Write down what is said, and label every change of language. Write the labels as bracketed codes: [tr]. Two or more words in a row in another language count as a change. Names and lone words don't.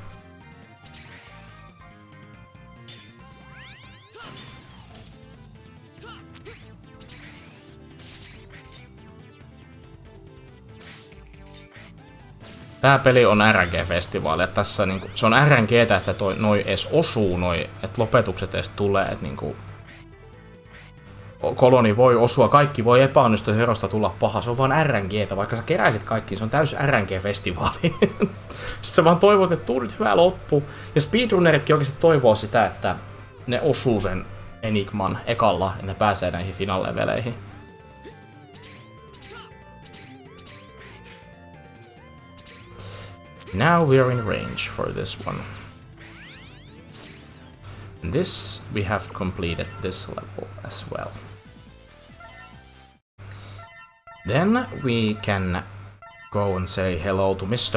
[fi] Tää peli on RNG-festivaali, että tässä niinku, se on RNGtä, että noi edes osuu, että lopetukset edes tulee, että niinku koloni voi osua, kaikki voi epäonnistua, herosta tulla paha, se on vaan RNGtä, vaikka sä keräisit kaikki, se on täys RNG-festivaali. Sitten sä vaan toivot, että tuu nyt hyvä loppu. Ja speedrunneritkin oikeesti toivoo sitä, että ne osuu sen enigman ekalla, että ne pääsee näihin finaalleveleihin. [en] Now we're in range for this one. And this, we have completed this level as well. Then we can go and say hello to Mr.